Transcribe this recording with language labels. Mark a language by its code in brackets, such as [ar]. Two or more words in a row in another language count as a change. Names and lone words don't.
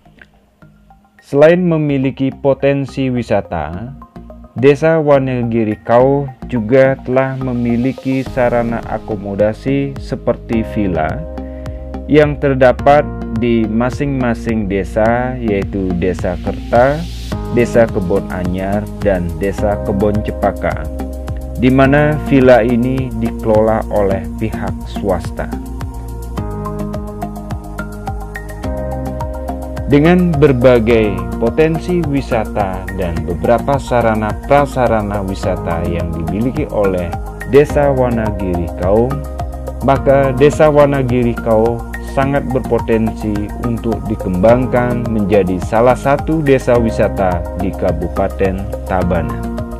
[id] Selain memiliki potensi wisata, Desa Wonogiri-Kaw juga telah memiliki sarana akomodasi seperti villa yang terdapat di masing-masing desa, yaitu Desa Kerta, Desa Kebon Anyar, dan Desa Kebon Cepaka, di mana villa ini dikelola oleh pihak swasta. Dengan berbagai potensi wisata dan beberapa sarana prasarana wisata yang dimiliki oleh Desa Wonogiri-Kaw, maka Desa Wonogiri-Kaw sangat berpotensi untuk dikembangkan menjadi salah satu desa wisata di Kabupaten Tabanan.